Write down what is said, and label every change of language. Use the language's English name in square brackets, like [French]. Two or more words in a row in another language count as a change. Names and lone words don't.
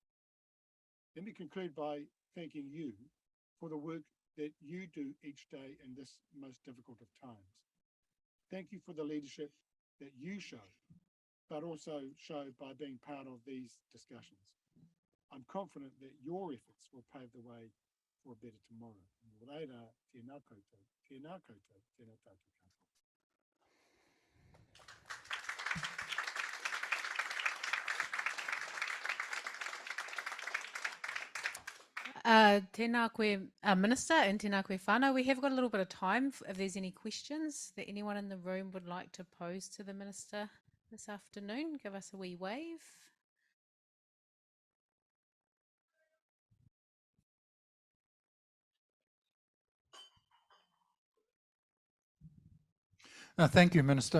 [English] Let me conclude by thanking you for the work that you do each day in this most difficult of times. Thank you for the leadership that you show, but also show by being part of these discussions. I'm confident that your efforts will pave the way for a better tomorrow. [Māori] Reira, tēnā koutou, tēnā koutou, tēnā tātou katoa. Tēnā koe, Minister, and tēnā koe whānau. [English] We have got a little bit of time if there's any questions that anyone in the room would like to pose to the Minister this afternoon. Give us a wee wave. Thank you, Minister.